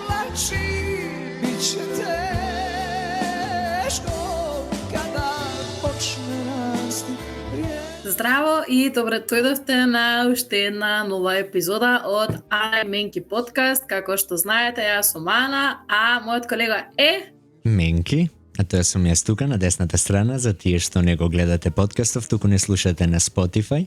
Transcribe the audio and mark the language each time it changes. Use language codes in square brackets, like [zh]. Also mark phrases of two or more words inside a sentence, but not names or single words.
[hr] znači bit će teško kada počne rasti vrijeme. [mk] Здраво и добре дојдовте на уште една нова епизода од Ана и Менки подкаст. Како што знаете, јас сум Ана, а мојот колега е... Менки, а тоа сум јас тука на десната страна, за тие што не го гледате подкастов, туку не слушате на Spotify.